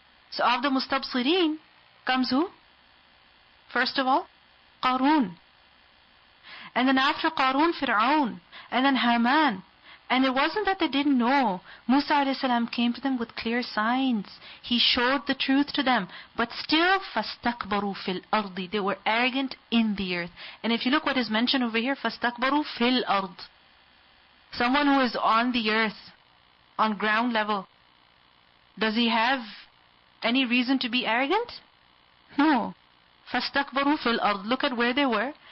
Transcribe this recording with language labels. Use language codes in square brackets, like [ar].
[en] So of the Mustabsirin comes who? First of all, Qarun. And then after Qarun, Fir'aun. And then Haman. And it wasn't that they didn't know. Musa alayhi salam came to them with clear signs. He showed the truth to them. But still, [ar] فَاسْتَكْبَرُوا فِي الْأَرْضِ. [en] They were arrogant in the earth. And if you look what is mentioned over here, [ar] فَاسْتَكْبَرُوا فِي الْأَرْضِ. [en] Someone who is on the earth, on ground level, does he have any reason to be arrogant? No. [ar] فَاسْتَكْبَرُوا فِي الْأَرْضِ. [en] Look at where they were.